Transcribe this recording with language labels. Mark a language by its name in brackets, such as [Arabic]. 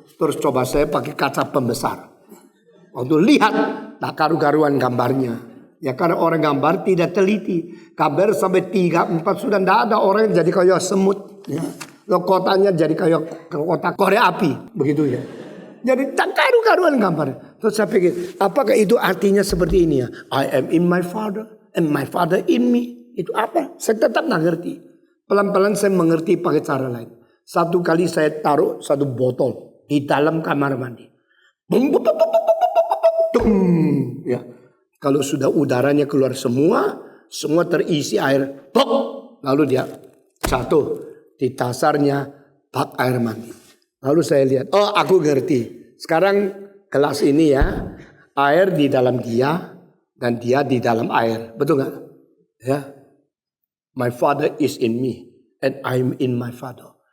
[Indonesian] Terus coba saya pakai kaca pembesar. Waktu lihat, tak karu-karuan gambarnya. Ya karena orang gambar tidak teliti. Gambar sampai 3, 4 sudah tidak ada orang yang jadi kayak semut. Ya. Loh, kotanya jadi kayak kota korek api. Begitu ya. Jadi tak karu-karuan gambar. Terus saya pikir, apakah itu artinya seperti ini ya? [English] I am in my Father and my Father in me. [Indonesian] Itu apa? Saya tetap tidak ngerti. Pelan-pelan saya mengerti pakai cara lain. Satu kali saya taruh satu botol di dalam kamar mandi. Ya. Kalau sudah udaranya keluar semua terisi air. Lalu dia jatuh di dasarnya bak air mandi. Lalu saya lihat, oh aku ngerti. Sekarang gelas ini ya, air di dalam dia dan dia di dalam air. Betul nggak? Ya. [English] My Father is in me and I'm in my Father.